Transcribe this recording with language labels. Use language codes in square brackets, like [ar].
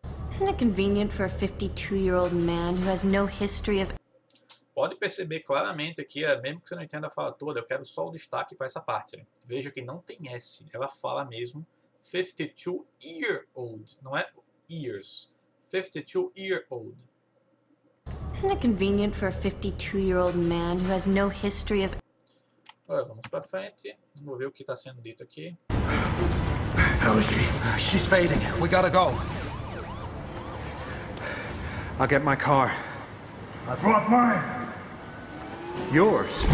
[en] Isn't it convenient for a 52-year-old man who has no history of... [pt] Pode perceber claramente aqui, mesmo que você não entenda a fala toda, eu quero só o destaque para essa parte. Né? Veja que não tem S, ela fala mesmo 52-year-old, não é years. [en] 52-year-old. Isn't it convenient for a 52-year-old man who has no history of... [pt] Agora vamos para frente, vamos ver o que está sendo dito aqui. [en] How is she? She's fading. We gotta go. I'll get my car. I brought mine. Yours.